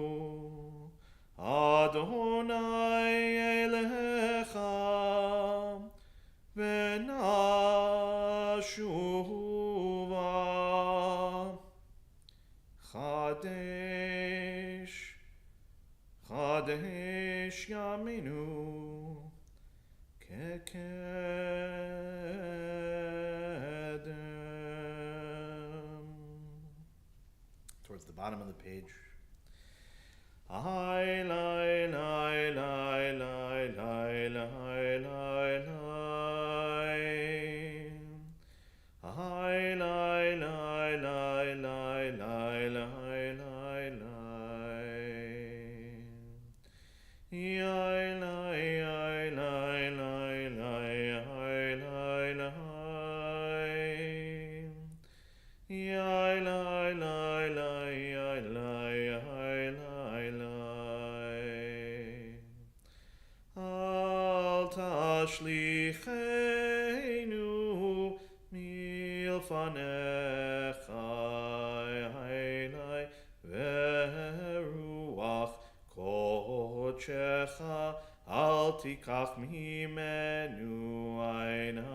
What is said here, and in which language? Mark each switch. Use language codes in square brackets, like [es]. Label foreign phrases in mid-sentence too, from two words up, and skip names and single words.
[he] ה' אליך ונשובה חדש חדש ימינו כקדם. [en] Towards the bottom of the page. Ai lai lai lai lai lai lai lai lai. Ai lai lai lai lai lai lai lai lai. Ai lai ai lai lai lai ai lai lai. Ai lai lai lai ai lai ai lai lai. [he] אל תשליכנו מלפניך אי ורוח כוחך אל תקח ממנו אין